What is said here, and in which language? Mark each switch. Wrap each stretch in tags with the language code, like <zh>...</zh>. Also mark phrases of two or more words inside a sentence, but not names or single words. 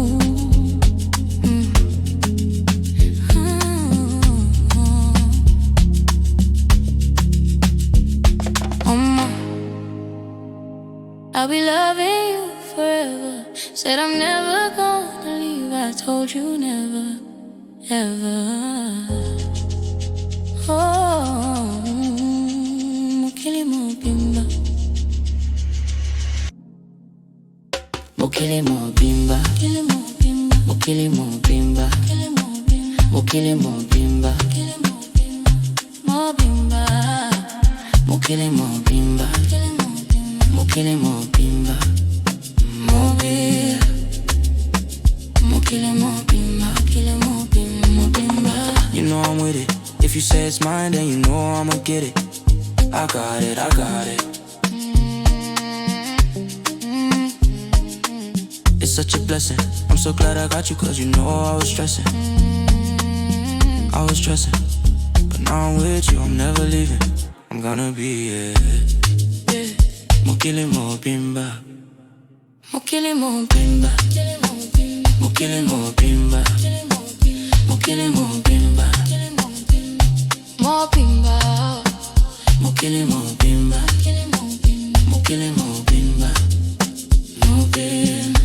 <en>I'll be loving you forever. Said I'm never gonna leave. I told you never, ever.</en> <ln>Oh, mukili mobimba, mukili mobimba, mukili mobimba, mukili mobimba, mobimba, mukili mobimba. Mukili mobimba, mobimba, mukili mobimba, mukili mobimba, mobimba.</ln> <en>You know I'm with it. If you say it's mine, then you know I'ma get it. I got it, I got it. It's such a blessing. I'm so glad I got you, cause you know I was stressing. I was stressing, but now I'm with you, I'm never leaving. I'm gonna be it.</en> <ln>Mukili mobimba, Mukili mobimba, mukili mobimba, mukili mobimba, mobimba, mukili mobimba, mukili mobimba, mobimba,</ln>